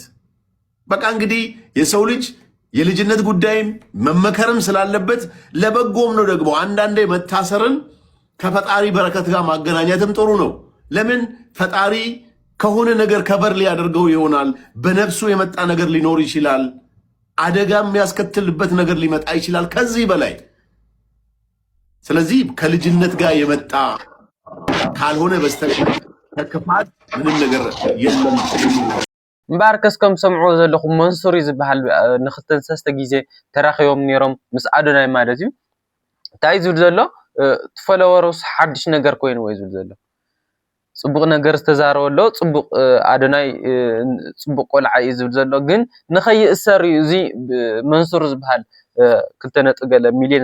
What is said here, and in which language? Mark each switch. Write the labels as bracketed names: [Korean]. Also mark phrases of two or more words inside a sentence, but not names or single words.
[Amharic] በቃ እንግዲህ የሰው ልጅ የልጅነት ጉዳይም መመከርም ስላለበት ለበጎም ነው ደግሞ አንዳንዴ መታሰርን ከፈጣሪ በረከት ጋር ማገናኘትም ጥሩ ነው ለምን ፈጣሪ ከሆነ ነገር ከበር ሊያደርገው ይሆናል። በነፍሱ የመጣ ነገር ሊኖር ይችላል። አደጋ የሚያስከትልበት ነገር ሊመጣ ይችላል ከዚህ በላይ። ስለዚህ ከልጅነት ጋር የመጣ ካልሆነ በስተቀር ከክፋት ምንም ነገር የለም። [Tigrinya] እምበር ከስከም ሰምዑ ዘለኹም መንሱር ዝበሃል ንክልተን ሰለስተ ግዜ ተራኺቦም ነይሮም ምስ ኣዶናይ ማለት እዩ። እንታይ ዝብል ዘሎ ትፈለወሮስ ሓድሽ ነገር ኮይኑ ወይ ዝብል ዘሎ ፅቡቅ ነገር ዝተዛረበሎ ፅቡቅ ኣዶናይ ፅቡቅ ቆልዓ እዩ ዝብል ዘሎ ግን ንኸይእሰር እዩ እዚ መንሱር ዝበሃል 2.1 ሚልዮን